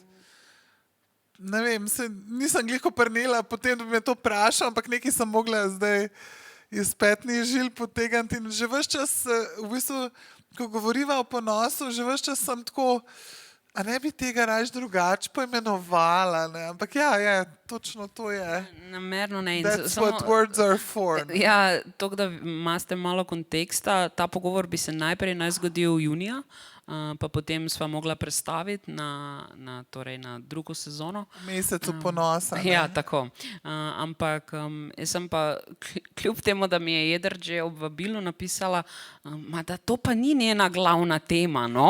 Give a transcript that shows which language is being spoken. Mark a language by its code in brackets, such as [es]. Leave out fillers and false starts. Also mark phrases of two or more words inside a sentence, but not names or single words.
[sl] Ne vem, nisem glihko prnela potem, da bi me to vprašal, ampak nekaj sem mogla zdaj iz petnih žil potegniti in že ves čas, v bistvu, ko govoriva o ponosu, že ves čas sem tako, a ne bi tega raje drugače poimenovala, ne, ampak ja, točno to je. Namerno ne. [en] That's what words are for. [sl] Ja, to, da imate malo konteksta, ta pogovor bi se najprej naj zgodil junija, pa potem sva mogla prestaviti torej na drugo sezono. V mesecu ponosa. Ne? Ja, tako. Ampak jaz sem pa kljub temu, da mi je Jedrt že ob vabilu napisala, da to pa ni njena glavna tema, no.